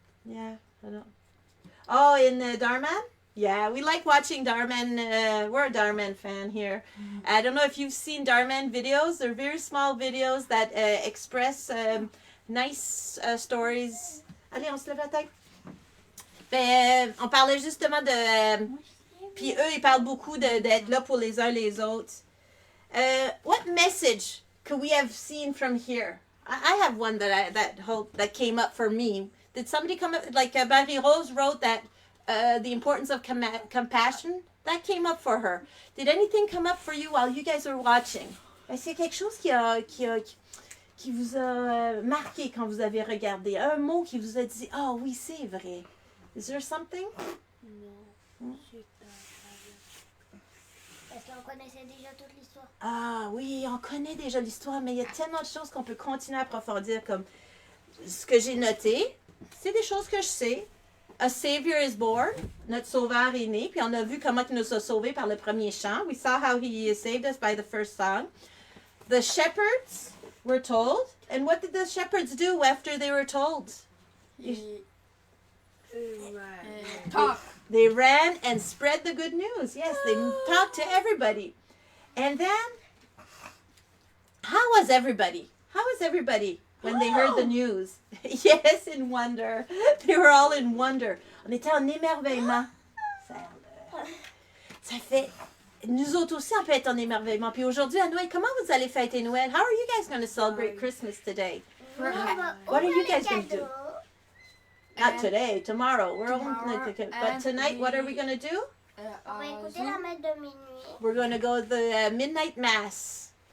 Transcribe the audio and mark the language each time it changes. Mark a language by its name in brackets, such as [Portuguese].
[English] Yeah, I don't... Oh, in Darman? Yeah, we like watching Darman. We're a Darman fan here. I don't know if you've seen Darman videos. They're very small videos that express nice stories. [French] Allez, on se lève la tête. Ben, on parlait justement de... puis eux, ils parlent beaucoup d'être là pour les uns les autres. [English] What message could we have seen from here? I have one that came up for me. Did somebody come up, like Marie-Rose wrote that the importance of compassion, that came up for her. Did anything come up for you while you guys were watching? [French] Est-ce qu'il y a quelque chose qui vous a marqué quand vous avez regardé? Un mot qui vous a dit, ah oui, c'est vrai. [English] Is there something? [French] Non. Parce qu'on connaissait déjà toute l'histoire. Ah oui, on connaît déjà l'histoire, mais il y a tellement de choses qu'on peut continuer à approfondir, comme ce que j'ai noté. C'est des choses que je sais. [English] A Savior is born. [French] Notre Sauveur est né. Puis on a vu comment il nous a sauvés par le premier chant. [English] We saw how he saved us by the first song. The shepherds were told. And what did the shepherds do after they were told? Talk. They ran and spread the good news. Yes, they talked to everybody. And then, how was everybody? How was everybody when they heard the news? Yes, in wonder. They were all in wonder. [French] On était en émerveillement. Ça fait... Nous autres aussi, on peut être en émerveillement. Puis aujourd'hui, à Noël, comment vous allez fêter Noël? [English] How are you guys going to celebrate Christmas today? What are you guys going to do? Not today, tomorrow. We're but tonight, what are we going to do? [French] On va écouter la messe de minuit. [English] We're going to go to the midnight mass.